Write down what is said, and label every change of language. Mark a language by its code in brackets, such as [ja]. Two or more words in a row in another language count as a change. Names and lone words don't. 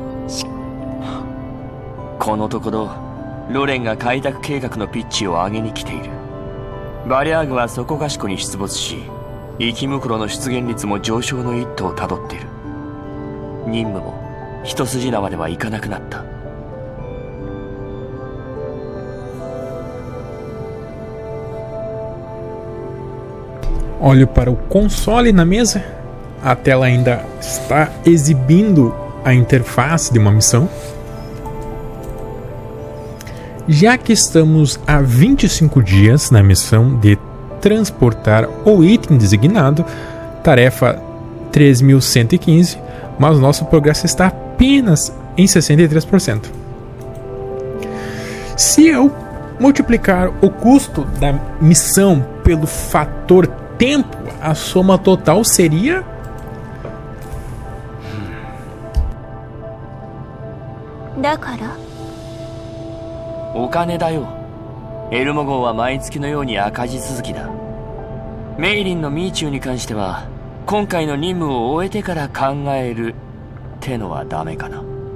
[ja] このところロレンが開拓計画のピッチを上げに来ている。バリャーグはそこかしこに出没し、生き袋の出現率も上昇の一途をたどっている。任務も一筋縄ではいかなくなった。 [pt] Olho para o console na mesa. A tela ainda está exibindo a interface de uma missão. Já que estamos há 25 dias na missão de transportar o item designado, tarefa 3115, mas nosso progresso está apenas em 63%. Se eu multiplicar o custo da missão pelo fator tempo, a soma total seria... [ja] Dakara? お金だよ。エルモ号は毎月のように赤字続きだ。メイリンのミーチューに関しては今回の任務を終えてから考えるってのはダメかな。